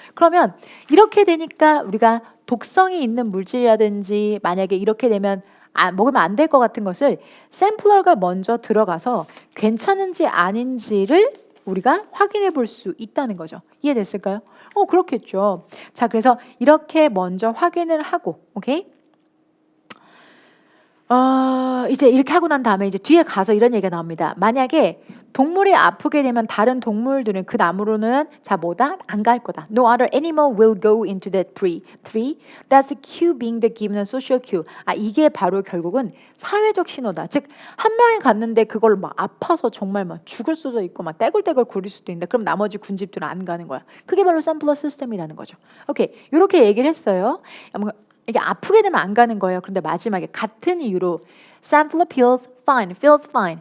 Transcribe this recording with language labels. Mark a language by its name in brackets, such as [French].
[Korean] 그러면 이렇게 되니까 우리가 독성이 있는 물질이라든지 만약에 이렇게 되면 먹으면 안 될 것 같은 것을 샘플러가 먼저 들어가서 괜찮은지 아닌지를 우리가 확인해 볼 수 있다는 거죠. 이해됐을까요? 그렇겠죠. 자, 그래서 이렇게 먼저 확인을 하고, 오케이? 이제 이렇게 하고 난 다음에 이제 뒤에 가서 이런 얘기가 나옵니다. 만약에 동물이 아프게 되면 다른 동물들은 그 나무로는 자 뭐다? 안 갈 거다. [English] No other animal will go into that tree. That's a cue being the given a social cue. [Korean] 이게 바로 결국은 사회적 신호다. 즉 한 명이 갔는데 그걸 막 아파서 정말 막 죽을 수도 있고 막 떼굴떼굴 구릴 수도 있는데 그럼 나머지 군집들은 안 가는 거야. 그게 바로 샘플러 시스템이라는 거죠. 오케이 이렇게 얘기를 했어요. 이게 아프게 되면 안 가는 거예요. 그런데 마지막에 같은 이유로 [English] sampler feels fine.